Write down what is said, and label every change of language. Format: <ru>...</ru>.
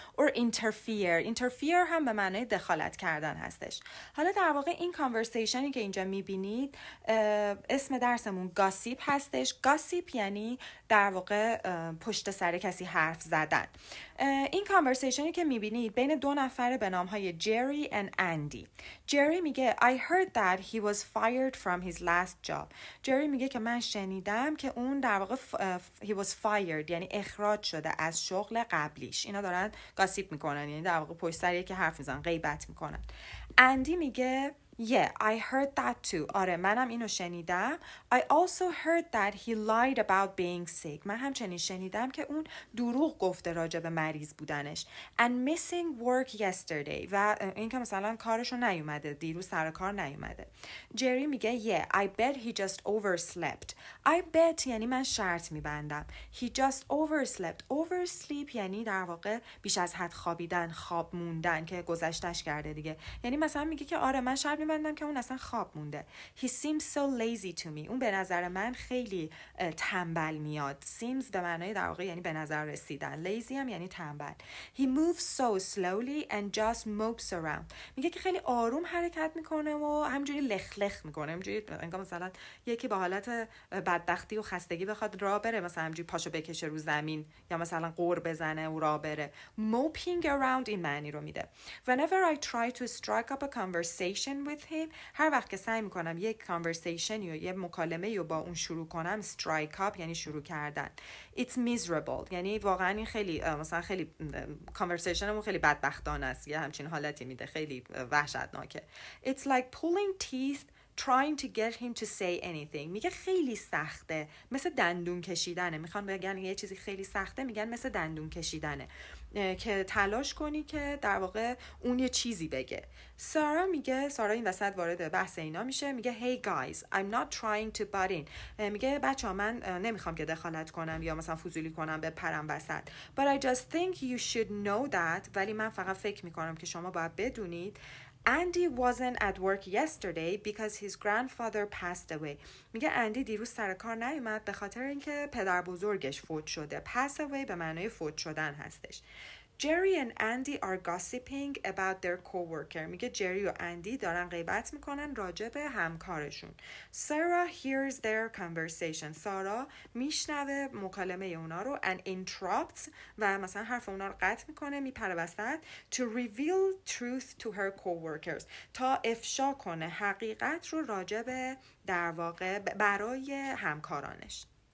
<en>or interfere</en> <fa>هم به معنای دخالت کردن هستش. حالا در واقع این کانورسیشنی که اینجا میبینید اسم درسمون گاسیپ هستش. گاسیپ یعنی در واقع پشت سر کسی حرف زدن. این کانورسیشنی که میبینید بین دو نفره به نامهای جری و اندی. جری میگه</fa> <en>I heard that he was fired from his last job.</en> <fa>جری میگه که من شنیدم که اون در واقع</fa> <en>he was fired</en> <fa>یعنی اخراج شده از شغل قبلیش. اینا دارن گاسیپ میکنن، یعنی در واقع پشت سر یکی حرف میزنن، غیبت میکنن. اندی میگه</fa> <en>Yeah, I heard that too.</en> <fa>آره منم اینو شنیدم.</fa> <en>I also heard that he lied about being sick.</en> <fa>من همچنین شنیدم که اون دروغ گفته راجع به مریض بودنش.</fa> <en>And missing work yesterday.</en> <fa>و این که مثلا کارشو نیومده، دیروز سر کار نیومده.</fa> <en>Jerry میگه Yeah, I bet he just overslept. I bet</en> <fa>یعنی من شرط میبندم.</fa> <en>He just overslept.</en> <fa>Oversleep یعنی در واقع بیش از حد خوابیدن، خواب موندن که گذشتش کرده دیگه. یعنی مثلا میگه که آره من شرط میبندم که اون اصلا خواب مونده.</fa> <en>He seems so lazy to me.</en> <fa>اون به نظر من خیلی تنبل میاد. Seems به معنای در واقع یعنی به نظر رسیدن. Lazy هم یعنی تنبل.</fa> <en>He moves so slowly and just mopes around.</en> <fa>میگه که خیلی آروم حرکت میکنه و همینجوری لخ میکنه. همینجوری انگار مثلا یکی با حالت بدبختی و خستگی بخواد راه بره، مثلا همینجوری پاشو بکشه رو زمین یا مثلا قور بزنه و راه بره.</fa> <en>Moping around</en> <fa>این معنی رو میده.</fa> <en>Whenever I try to strike up a conversation with him,</en> <fa>هر وقت که سعی میکنم یک conversation یا یه مکالمه رو با اون شروع کنم، strike up یعنی شروع کردن.</fa> <en>It's miserable</en> <fa>یعنی واقعا این خیلی مثلا خیلی conversationمون خیلی بدبختانه است، یه همچین حالتی میده، خیلی وحشتناکه.</fa> <en>It's like pulling teeth trying to get him to say anything.</en> <fa>میگه خیلی سخته، مثل دندون کشیدنه. میخوان بگن یه چیزی خیلی سخته، میگن مثل دندون کشیدنه که تلاش کنی که در واقع اون یه چیزی بگه. سارا میگه، سارا این وسط وارد بحث اینا میشه، میگه</fa> <en>Hey guys, I'm not trying to butt in.</en> <fa>میگه بچه‌ها من نمیخوام که دخالت کنم یا مثلا فضولی کنم بپرم وسط.</fa> <en>But I just think you should know that.</en> <fa>ولی من فقط فکر میکنم که شما باید بدونید</fa> <en>Andy wasn't at work yesterday because his grandfather passed away.</en> <fa>میگه اندی دیروز سر کار نیومد به خاطر اینکه پدر بزرگش فوت شده. Pass away به معنای فوت شدن هستش.</fa> <en>Jerry and Andy are gossiping about their coworker.</en> <fa>میگه جری و اندی دارن غیبت میکنن راجع به همکارشون.</fa> <en>Sarah hears their conversation.</en> <fa>سارا میشنوه مکالمه اونا رو</fa> <en>and interrupts</en> <fa>و مثلا حرف اونا رو قطع میکنه، میپره وسط</fa> <en>to reveal truth to her coworkers.</en> <fa>تا افشا کنه حقیقت رو راجع به در واقع برای همکارانش.</fa>